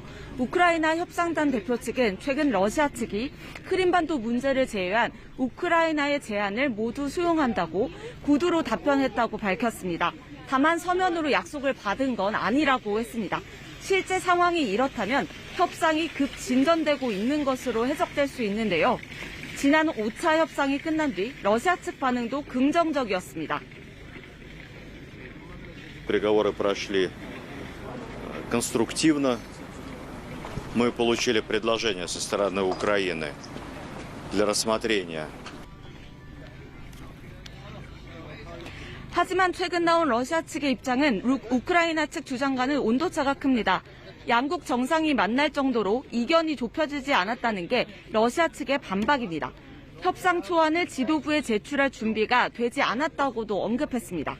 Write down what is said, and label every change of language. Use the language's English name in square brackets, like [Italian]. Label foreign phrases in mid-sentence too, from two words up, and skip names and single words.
[Korean] 우크라이나 협상단 대표 측은 최근 러시아 측이 크림반도 문제를 제외한 우크라이나의 제안을 모두 수용한다고 구두로 답변했다고 밝혔습니다. 다만 서면으로 약속을 받은 건 아니라고 했습니다. 실제 상황이 이렇다면 협상이 급 진전되고 있는 것으로 해석될 수 있는데요. 지난 5차 협상이 끝난 뒤 러시아 측 반응도 긍정적이었습니다. [Russian] Переговоры прошли конструктивно. Мы получили предложение со стороны Украины для рассмотрения. [Korean] 하지만 최근 나온 러시아 측의 입장은 우크라이나 측 주장과는 온도차가 큽니다. 양국 정상이 만날 정도로 이견이 좁혀지지 않았다는 게 러시아 측의 반박입니다. 협상 초안을 지도부에 제출할 준비가 되지 않았다고도 언급했습니다.